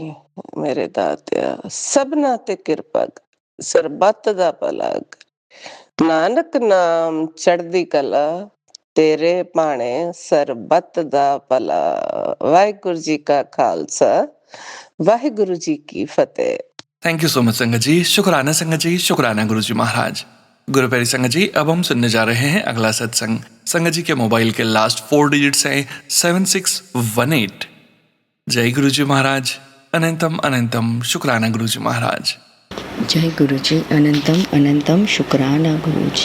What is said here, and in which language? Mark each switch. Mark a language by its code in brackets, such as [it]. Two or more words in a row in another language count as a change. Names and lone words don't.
[pa] ਮੇਰੇ ਦਾਤਿਆ ਸਭਨਾ ਤੇ ਕਿਰਪਾ ਕਰ, ਸਰਬੱਤ ਦਾ ਭਲਾ ਕਰ। ਨਾਨਕ ਨਾਮ ਚੜ੍ਹਦੀ ਕਲਾ, ਤੇਰੇ ਭਾਣੇ ਸਰਬੱਤ ਦਾ ਭਲਾ। ਵਾਹਿਗੁਰੂ ਜੀ ਕਾ ਖ਼ਾਲਸਾ, ਵਾਹਿਗੁਰੂ ਜੀ ਕੀ ਫ਼ਤਹਿ। [en] thank you so much संगत जी। [hi] शुक्राना संगत जी, शुक्राना गुरुजी महाराज। गुरु प्यारी संगत जी, अब हम सुनने जा रहे हैं अगला सत्संग। संगत जी के मोबाइल के [en] last 4 digits [hi] हैं 7618। जय गुरुजी महाराज, अनंतम अनंतम शुक्राना गुरुजी महाराज। जय गुरुजी, अनंतम अनंतम शुक्राना गुरुजी।